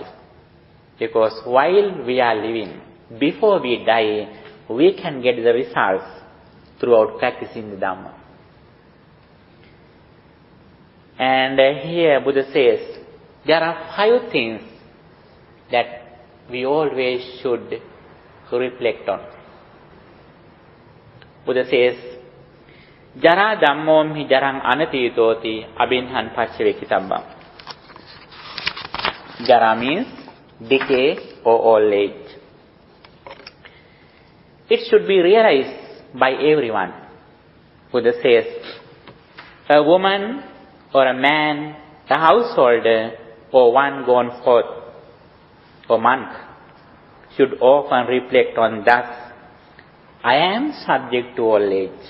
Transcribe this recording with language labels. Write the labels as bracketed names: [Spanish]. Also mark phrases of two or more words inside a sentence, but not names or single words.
[English] Because while we are living, before we die, we can get the results throughout practicing the Dhamma. And here Buddha says, there are 5 things that we always should reflect on. Buddha says, [Pali] Jara dhammom hi jarang anatitoti abhinhan paccavekkhana. [English] Jara means decay or old age. It should be realized by everyone. Buddha says, a woman or a man, a householder or one gone forth or monk should often reflect on thus, I am subject to old age.